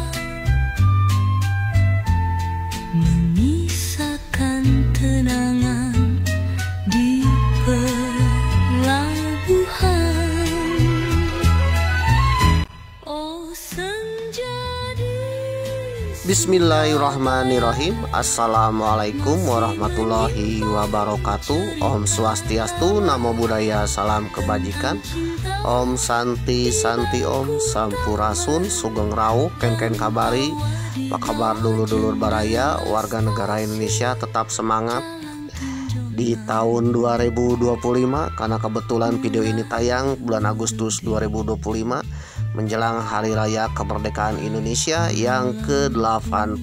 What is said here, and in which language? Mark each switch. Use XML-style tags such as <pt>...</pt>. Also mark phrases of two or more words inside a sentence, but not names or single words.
<id>menyisakan kenangan di pelabuhan. Oh senja di</id> <ar>بسم الله الرحمن الرحيم. السلام عليكم ورحمة الله وبركاته.</ar> <sa>Om Swastiastu,</sa> <pi>Namo Buddhaya,</pi> <id>salam kebajikan.</id> <sa>Om Santi Santi Om Sampurasun,</sa> <jv>Sugeng Rauh,</jv> <ban>Kengken Kabari.</ban> <id>Apa kabar</id> <su>dulur-dulur baraya,</su> <id>warga negara Indonesia, tetap semangat di tahun 2025, karena kebetulan video ini tayang bulan Agustus 2025 menjelang Hari Raya Kemerdekaan Indonesia yang ke-80.</id>